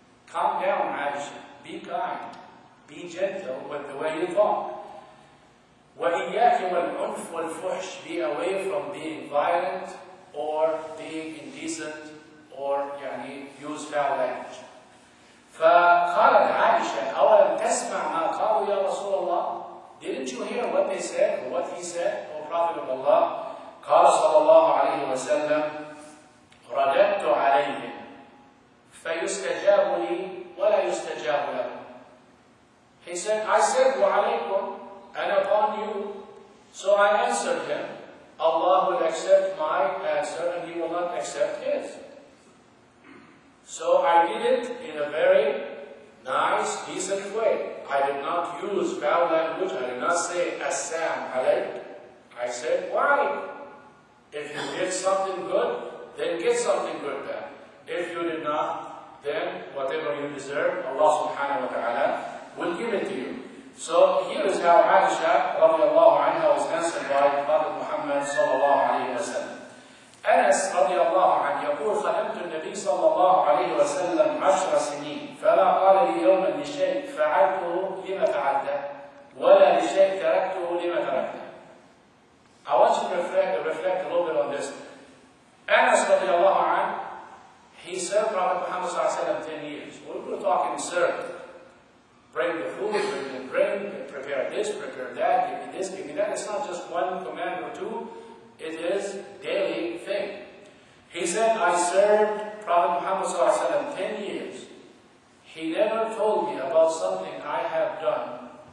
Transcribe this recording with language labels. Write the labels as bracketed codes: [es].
[en] Calm down, Aisha. Be kind. Be gentle with the way you talk. [ar] وَإِيَّاكِ وَالْعُنْفِ وَالْفُحْشِ. [en] Be away from being violent or being indecent or use foul language. [ar] فقالت عائشة أولم تسمع ما قالوا يا رسول الله. [en] Didn't you hear what they said or what he said, O Prophet of Allah? [ar] قال صلى الله عليه وسلم رددت عليهم فيستجاب لي ولا يستجاب لهم. [en] He said, I said وعليكم and upon you. So I answered him, Allah will accept my answer and He will not accept his. So I did it in a very nice, decent way. I did not use foul language. I did not say Assam alayk. I said, why? If you did something good, then get something good back. If you did not, then whatever you deserve, Allah subhanahu wa ta'ala will give it to you. So here is how Aisha radiallahu anha was answered by Prophet Muhammad sallallahu alayhi wa sallam. [ar] أنس رضي الله عنه يقول خدمت النبي صلى الله عليه وسلم 10 سنين فلا قال لي يوما لشيء فعلته لما فعلته ولا لشيء تركته لما تركته. [en] I want you to reflect a little bit on this. Anas [ar] رضي الله عنه, [en] he served Prophet Muhammad [ar] صلى الله عليه وسلم [en] 10 years. We're talking served. Bring the food, bring the drink, prepare this, prepare that, give me this, give me that. It's not just one command or two. It is a daily thing. He said, I served Prophet Muhammad ﷺ 10 years. He never told me about something I have done.